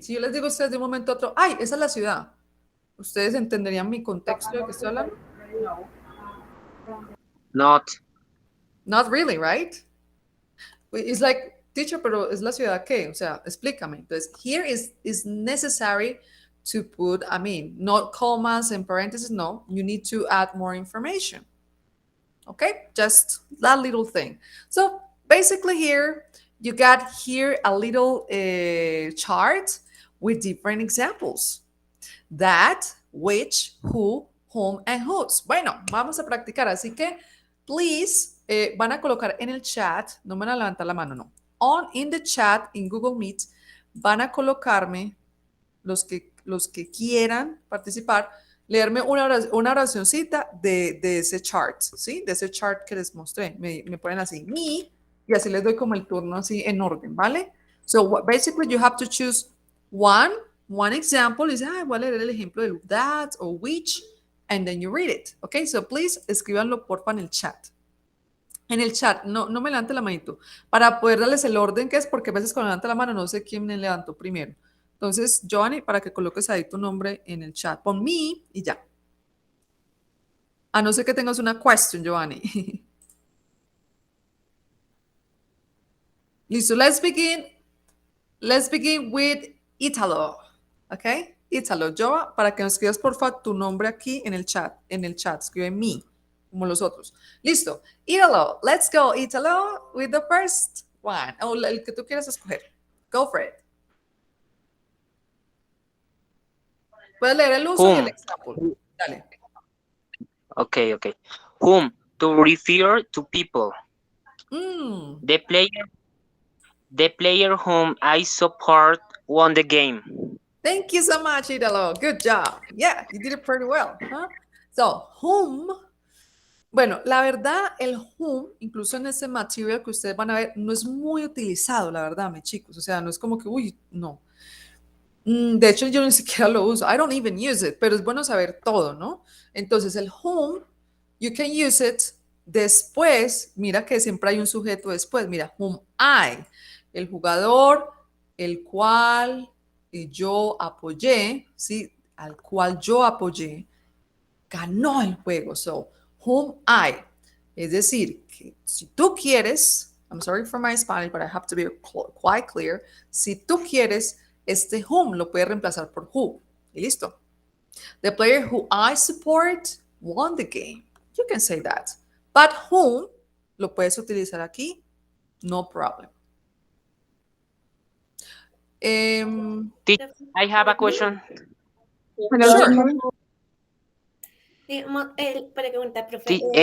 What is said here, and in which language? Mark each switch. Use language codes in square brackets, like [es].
[es] Si yo les digo a ustedes de un momento a otro, ay, esa es la ciudad. ¿Ustedes entenderían mi contexto de que estoy hablando? [en] Not. Not really, right? It's like, teacher, [es] pero ¿es la ciudad qué? O sea, explícame. [en] Entonces, here is necessary to put, I mean, not commas and parentheses, no. You need to add more information. Okay, just that little thing. So basically here, you got here a little chart with different examples. That, which, who, whom, and whose. [es] Bueno, vamos a practicar. Así que, please, van a colocar en el chat, no me van a levantar la mano, no. [en] In the chat, [es] in Google Meet, van a colocarme los que quieran participar, leerme una oracioncita de ese chart, ¿sí? De ese chart que les mostré. Me ponen así, me, y así les doy como el turno así en orden, ¿vale? [en] So basically you have to choose one example. Is, [es] voy a leer el ejemplo de [en] that or which, and then you read it, ¿ok? [es] So please, escríbanlo porfa en el chat. En el chat, no me levante la manito, para poder darles el orden que es, porque a veces cuando levanta la mano no sé quién me levantó primero. Entonces, Giovanni, para que coloques ahí tu nombre en el chat, pon me y ya. A no ser que tengas una question, Giovanni. [en] Listo, let's begin. Let's begin with Italo. ¿Ok? [es] Italo, Joa, para que nos escribas porfa tu nombre aquí en el chat. Escribe me, como los otros. Listo. [en] Italo, let's go, Italo, with the first one. [es] O el que tú quieras escoger. [en] Go for it. [es] Puedes leer el uso y el example. Dale. [en] Okay. Whom to refer to people. The player whom I support won the game. Thank you so much, Italo. Good job. Yeah, you did it pretty well. Huh? So, whom. [es] Bueno, la verdad, el whom, incluso en ese material que ustedes van a ver, no es muy utilizado, la verdad, mis chicos. O sea, no es como que, uy, no. De hecho, yo ni siquiera lo uso. [en] I don't even use it, [es] pero es bueno saber todo, ¿no? Entonces, el whom, [en] you can use it [es] después. Mira que siempre hay un sujeto después. Mira, whom I, el jugador, el cual yo apoyé, ¿sí? Al cual yo apoyé, ganó el juego. [en] So, whom I. [es] Es decir, que si tú quieres, [en] I'm sorry for my Spanish, but I have to be quite clear. [es] Si tú quieres, este whom lo puedes reemplazar por who. Y listo. [en] The player who I support won the game. You can say that. [es] But whom lo puedes utilizar aquí. [en] No problem. I have a question. Sure. [es] Pregunta, profe.